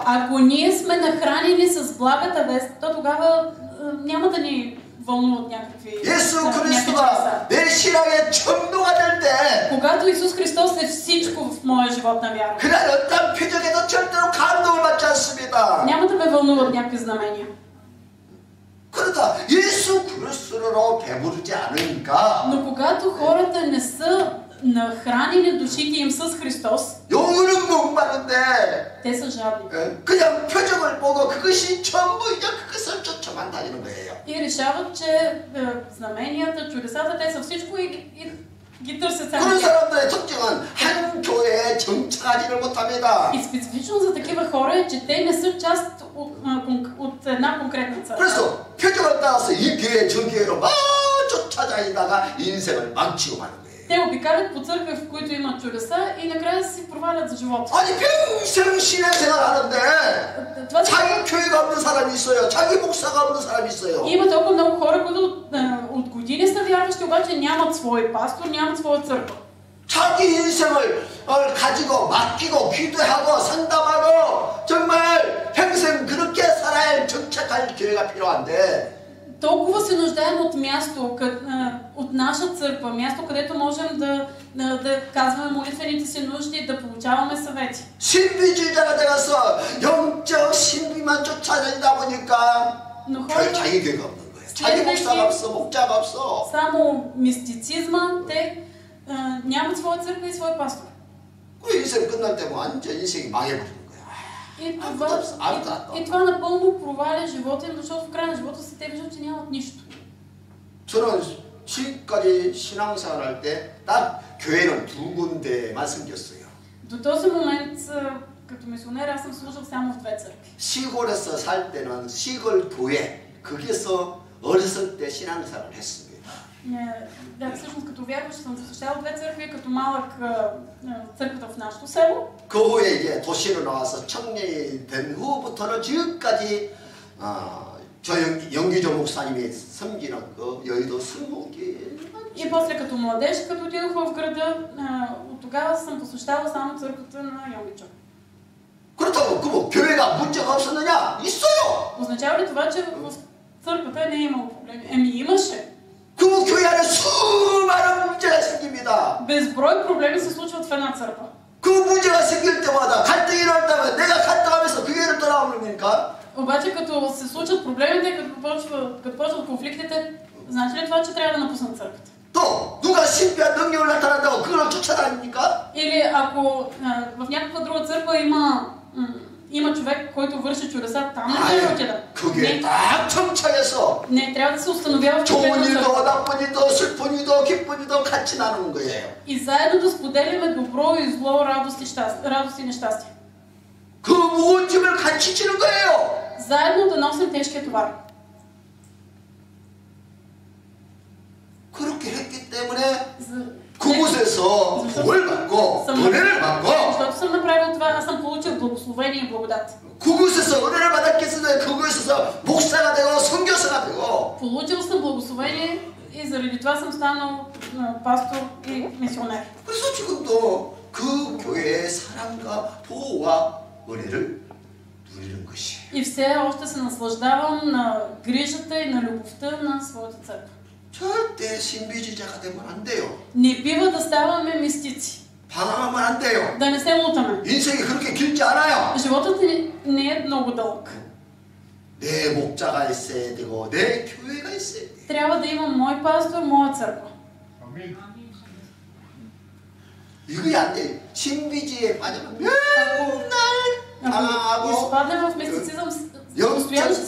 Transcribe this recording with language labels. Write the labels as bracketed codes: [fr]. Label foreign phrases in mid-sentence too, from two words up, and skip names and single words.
[bg] Ако ние сме нахранени с благата вест, то тогава няма да ни вълнуват някакви [ko] 예수 [bg] някакви чудеса. [ko] 그리스도가 내 신앙의 전부가 될 때, [bg] Когато Исус Христос е всичко в моя живот на вяра, [ko] 그날 어떤 표적에도 절대로 감동을 받지 않습니다. [bg] няма да ме вълнуват някакви знамения. [ko] 그러다 예수 그리스도로 배부르지 않으니까 [bg] Но когато хората не са нахранени душите им с Христос, [ko] 영혼은 목마른데 [bg] те са жадни. [ko] 그냥 표적을 보고 그것이 전부이냐 그것을 쫓아만 다니는 거예요. [bg] И решават, че знаменията, чудесата, те са всичко и ги търсят само [ko] 그런 [bg] тях. [ko] 사람들의 특징은 한 교회에 정착하지를 못합니다. [bg] И специфично за такива хора е, че те не са част от една конкретна църква. [ko] 그래서 표적을 따라서 이 교회 저 교회로 막 쫓아다니다가 인생을 망치고 마는 거예요. [bg] Те обикалят по църкви, в които имат чудеса и накрая си провалят за живота. [ko] 아니 평생 신앙생활 하는데 [bg] Това са... [ko] 자기 교회가 없는 사람이 있어요. 자기 목사가 없는 사람이 있어요. [bg] Има толкова много хора, които от години са вярващи, обаче нямат свой пастор, нямат своя църква. [ko] 자기 인생을 가지고 맡기고 기도하고 상담하고 정말 평생 그렇게 살아야 할 정착할 교회가 필요한데 [bg] Толкова се нуждаем от място, от наша църква, място, където можем да казваме молитвените си нужди, да получаваме съвети. [ko] 신비주의자가 되어서 영적 신비만 쫓아다니다 보니까 [bg] Но [ko] 자기 교회가 없는 거예요. 자기 목사가 없어, 목자가 없어. [bg] само мистицизма, те нямат своя църква и свой пастор. [ko] 그 인생 끝날 때 완전 인생이 망해버리는 거야. [bg] И това напълно проваля живота им, защото в края на живота си те виждат, че нямат нищо. [ko] 저는 지금까지 신앙생활 할 때 딱 교회는 두 군데만 생겼어요. [bg] До този момент, като мисионер, аз съм служил само в две църкви. [ko] 시골에서 살 때는 시골 교회 거기서 어렸을 때 신앙생활을 했습니다. [bg] Да, всъщност като вярващ съм посещавал две църкви, като малък църквата в нашото село. [ko] 그 후에 이제 도시로 나와서 청년이 된 후부터는 지금까지 저 영기조 목사님이 섬기는 그 여의도 승무기. [bg] И после като младеж, като отидох в града, от тогава съм посещавал само църквата на Йонгичо. [ko] 그렇다고 그 교회가 문제가 없었느냐? 있어요. [bg] Означава ли това, че в църквата не е имало проблеми? Имаше. [ko] 그 교회 안에 수많은 문제가 생깁니다. [bg] Безброй проблеми се случват в една църква. [ko] 그 문제가 생길 때마다 갈등이 일어난다면 내가 갈등하면서 그 교회를 떠나오니까. [bg] Обаче като се случат проблемите, като почват конфликтите, значи ли това, че трябва да напуснат църквата? [ko] 또 또 누가 신비한 능력을 나타난다고 그걸 쫓아다닙니까? [bg] Или ако в някаква друга църква има човек, който върши чудеса, там не трябва да отида. [ko] 그게 딱 청차에서 [bg] Не, трябва да се установява в [ko] 좋은 [bg] конкретна [ko] 일도 [bg] църква. [ko] 나쁜 일도 슬픈 일도 기쁜 일도 같이 나누는 거예요. [bg] И заедно да споделяме добро и зло, радост и нещастие. [ko] 그 무거운 짐을 같이 지는 거예요. [bg] Заедно да носим тежкия товар. [ko] 그렇게 했기 때문에 [bg] За- [ko] 그곳에서 복을 받고 은혜를 받고 [bg] Защото съм направил това, аз съм получил благословение и благодат. [ko] 그곳에서 은혜를 받았기 때문에 그곳에서 목사가 되고 선교사가 되고 [bg] Получил съм благословение и заради това съм станал пастор и мисионер. [ko] 그래서 지금도 그 교회의 사랑과 보호와 은혜를 누리는 것이에요. [bg] И все още се наслаждавам на грижата и на любовта на своята църква. [ko] 절대 신비주의자가 되면 안 돼요. [bg] Не бива да ставаме мистици, [ko] 방황하면 안 돼요. [bg] да не се лутаме. [ko] 인생이 그렇게 길지 않아요. [bg] Животът ни не е много дълъг. [ko] 내 목자가 있어야 되고 내 교회가 있어야 돼. [bg] Трябва да има мой пастор, моя църква. [ko] 이거 안 돼. 신비주의에 빠지면 맨날 [bg] Ако [ko] 방황하고 [bg] изпаднем в мистицизъм, постоянно ще се